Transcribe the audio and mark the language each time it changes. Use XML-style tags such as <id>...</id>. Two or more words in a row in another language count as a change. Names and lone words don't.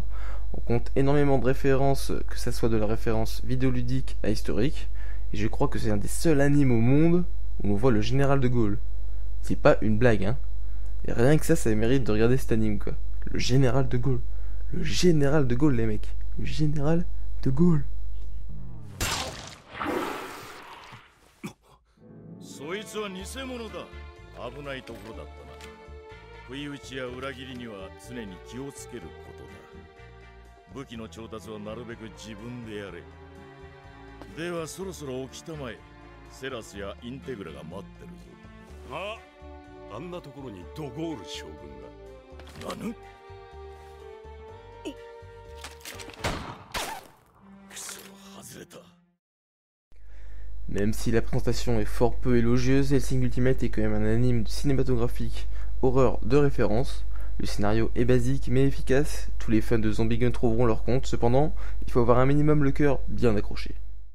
<fr>On compte énormément de références, que ce soit de la référence vidéoludique à historique, et je crois que c'est un des seuls animes au monde où on voit le général de Gaulle. C'est pas une blague, hein. Et rien que ça mérite de regarder cet anime, quoi. Le général de Gaulle. Le général de Gaulle, les mecs. Le général de Gaulle.</fr> <ja>そいつは偽物だ。危ないところだったな。不意打ちや裏切りには常に気をつけることだ。武器の調達はなるべく自分でやれ。ではそろそろ起きたまえ。セラスやインテグラが待ってるぞ。あんなところにドゴール将軍が。何？くそ、外れた。</ja> <fr>Même si la présentation est fort peu élogieuse, Hellsing Ultimate est quand même un anime cinématographique horreur de référence. Le scénario est basique mais efficace, tous les fans de Zombie Gun trouveront leur compte, cependant, il faut avoir un minimum le cœur bien accroché.</fr>